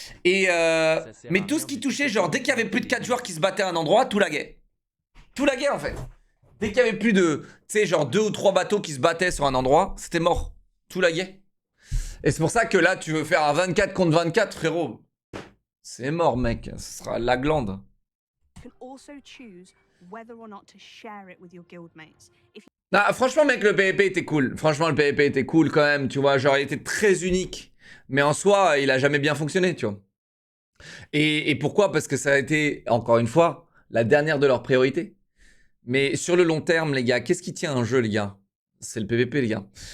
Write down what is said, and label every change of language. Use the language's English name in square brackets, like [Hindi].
[French] Et mais tout ce qui touchait, genre dès qu'il y avait plus de 4 joueurs qui se battaient à un endroit, tout laguait. Tout laguait en fait. Dès qu'il y avait plus de, tu sais, genre 2 ou 3 bateaux qui se battaient sur un endroit, c'était mort. Tout laguait. Et c'est pour ça que là, tu veux faire un 24 contre 24, frérot. C'est mort, mec. Ce sera la glande. [English] can also choose whether or not to share it with your guildmates. If you [French] Ah, franchement, mec, le PvP était cool. Franchement, le PvP était cool quand même, tu vois. Genre, il était très unique. Mais en soi, il a jamais bien fonctionné, tu vois. Et pourquoi? Parce que ça a été, encore une fois, la dernière de leurs priorités. Mais sur le long terme, les gars, qu'est-ce qui tient un jeu, les gars? C'est le PvP, les gars.